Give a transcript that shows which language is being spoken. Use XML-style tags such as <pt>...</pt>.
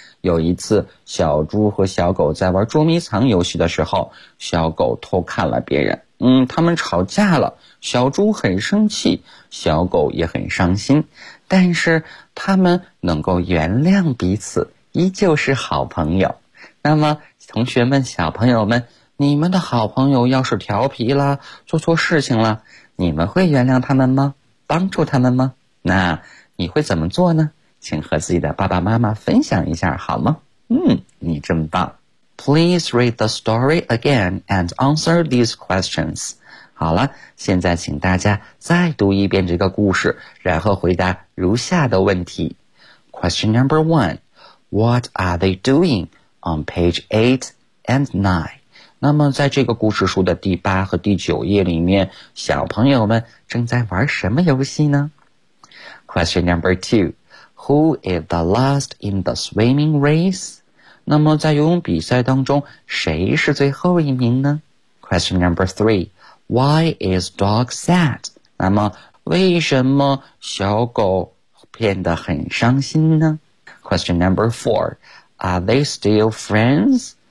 <zh>有一次，小猪和小狗在玩捉迷藏游戏的时候，小狗偷看了别人，他们吵架了，小猪很生气，小狗也很伤心，但是他们能够原谅彼此，依旧是好朋友。那么同学们，小朋友们，你们的好朋友要是调皮了，做错事情了，你们会原谅他们吗？帮助他们吗？那你会怎么做呢？请和自己的爸爸妈妈分享一下好吗？你真棒。</zh> <en>Please read the story again and answer these questions.</en> <zh>好了，现在请大家再读一遍这个故事，然后回答如下的问题。</zh> <en>Question number one, What are they doing? On page 8 and 9.</en> <zh>那么在这个故事书的第八和第九页里面，小朋友们正在玩什么游戏呢？</zh> <en>Question number 2. Who is the last in the swimming race?</en> <zh>那么在游泳比赛当中，谁是最后一名呢？</zh> <en>Question number 3. Why is dog sad?</en> <zh>那么为什么小狗变得很伤心呢？</zh> <en>Question number 4. Are they still friends?</en>